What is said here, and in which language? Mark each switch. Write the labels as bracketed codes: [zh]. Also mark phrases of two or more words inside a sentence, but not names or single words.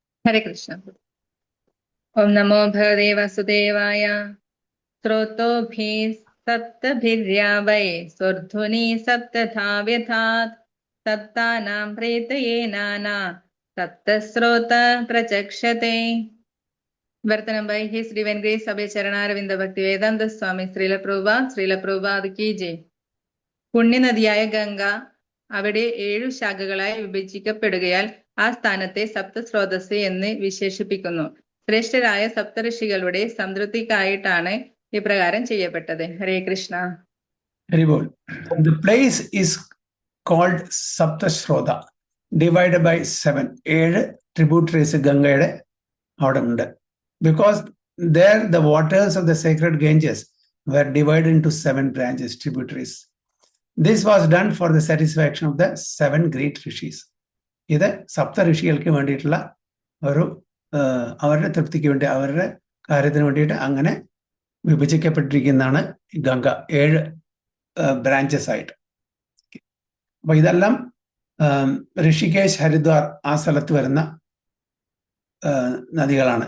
[sa] ഹരേ കൃഷ്ണ. ഓം നമോ ഭഗവതേ വാസുദേവായ. ശ്രോതോഭിः സപ്തഭിര്യാവൈ സ്വർധുനി സപ്തഥാ വ്യഥാത് സപ്താനാം പ്രേതയേ നാനാ സപ്തസ്രോത പ്രചക്ഷത്തെ. [en] Vartanam by His Divine Grace Abhay Charanaravindha Bhakti Vedanta Swami Srila Prabhupada [hi] ki jai. [ml] പുണ്യനദിയായ ഗംഗ അവിടെ 7 ശാഖകളായി വിഭജിക്കപ്പെടുകയാൽ ആ സ്ഥാനത്തെ സപ്തസ്രോതസ് എന്ന് വിശേഷിപ്പിക്കുന്നു. ശ്രേഷ്ഠരായ സപ്തഋഷികളുടെ സംതൃപ്തിക്കായിട്ടാണ് ഇപ്രകാരം ചെയ്യപ്പെട്ടത്. [sa] ഹരേ കൃഷ്ണ. [en] Very good. The place is called Saptasrota, divided by 7. [ml] 7 tributaries ഗംഗയുടെ അവിടെ ഉണ്ട്. [en] Because there the waters of the sacred Ganges were divided into 7 branches, tributaries. This was done for the satisfaction of the 7 great rishis. [ml] ഇത് സപ്ത ഋഷികൾക്ക് വേണ്ടിയിട്ടുള്ള ഒരു അവരുടെ തൃപ്തിക്ക് വേണ്ടി അവരുടെ കാര്യത്തിന് വേണ്ടിയിട്ട് അങ്ങനെ വിഭജിക്കപ്പെട്ടിരിക്കുന്നതാണ് ഗംഗ 7 ബ്രാഞ്ചസ് ആയിട്ട്. അപ്പൊ ഇതെല്ലാം ഋഷികേശ്, ഹരിദ്വാർ ആ സ്ഥലത്ത് വരുന്ന നദികളാണ്.